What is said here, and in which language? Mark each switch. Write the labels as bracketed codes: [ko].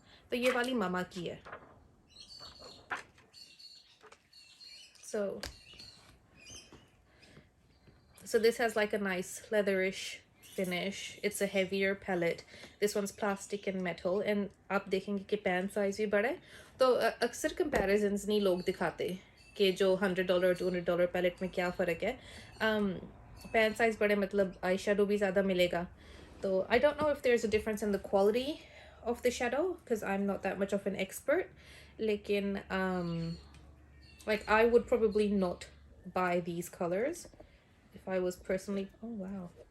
[hi] तो ये वाली मामा की है. [en] So this has like a nice leatherish finish. It's a heavier palette. This one's plastic and metal. And [hi] आप देखेंगे कि pan size भी बड़ा है. तो अक्सर comparisons नहीं लोग दिखाते कि जो $100 $200 palette में क्या फ़र्क है. Pan size बड़े मतलब eyeshadow भी ज़्यादा मिलेगा. [en] So I don't know if there's a difference in the quality of the shadow because I'm not that much of an expert. [hi] Lekin [en] like I would probably not buy these colors if I was personally. Oh wow.